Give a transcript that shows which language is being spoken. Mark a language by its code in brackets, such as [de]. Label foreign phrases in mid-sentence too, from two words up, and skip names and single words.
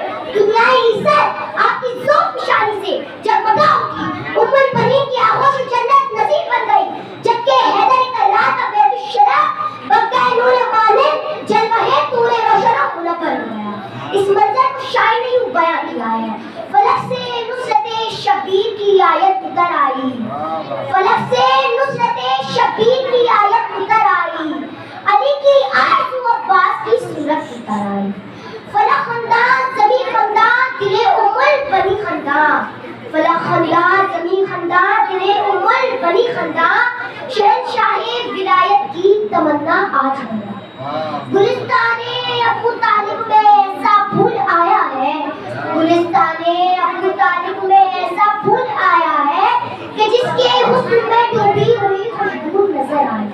[ur] دنیائی عزت آپ کی ذوق نشانی سے جگمگا اٹھی، ام البنین کی آغوش جنت نصیب بن گئی، جبکہ حیدر کرار کا بیت الشرف بقع نور مانند جلوہ طور روشن و منور ہو گیا۔ اس منظر کو شاعر نے یوں بیان کیا ہے: فلک سے نصرت شبیر کی آیت اتر آئی، فلک سے نصرت شبیر کی آیت اتر آئی، علی کی آرزو عباس کی صورت اتر آئی۔ فلک خندان زمین خندان دل ام البنی خندان، فلک خندان زمین خندان دل ام البنی خندان، شہنشاہ ولایت کی تمنا آج بنا۔ گلستان ابو طالب میں ایسا پھول آیا ہے، گلستان ابو طالب میں ایسا پھول آیا ہے کہ جس کے حسن میں ڈوبی ہوئی خوشبو نظر آئی۔